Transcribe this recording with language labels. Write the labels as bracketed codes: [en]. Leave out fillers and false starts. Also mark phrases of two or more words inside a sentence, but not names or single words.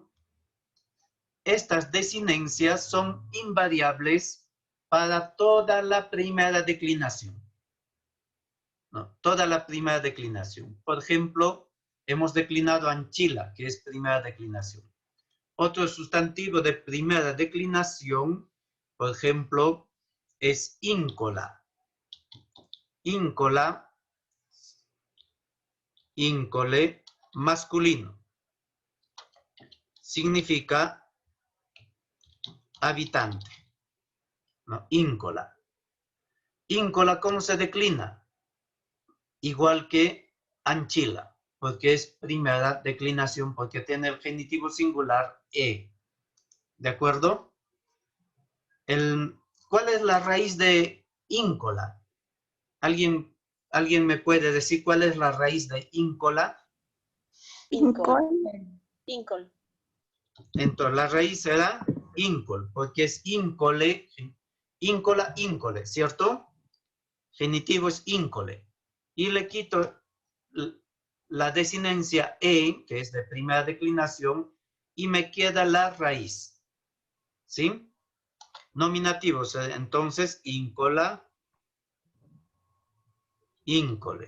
[es] Estas desinencias son invariables para toda la primera declinación. No, toda la primera declinación. Por ejemplo, hemos declinado anchila, que es primera declinación. Otro sustantivo de primera declinación, por ejemplo, es íncola. [la] Íncola, íncole, [es] masculino. Significa habitante, ¿no? Íncola. Íncola, ¿cómo se declina? Igual que anchila, porque es primera declinación, porque tiene el genitivo singular e. ¿De acuerdo? ¿Cuál es la raíz de íncola? ¿Alguien me puede decir cuál es la raíz de íncola? Incol. Entonces, la raíz será íncol, porque es [la] íncole, íncola, íncole, [es] ¿cierto? Genitivo es íncole. Y le quito la desinencia e, que es de primera declinación, y me queda la raíz. ¿Sí? Nominativos, entonces, [la] íncola, íncole.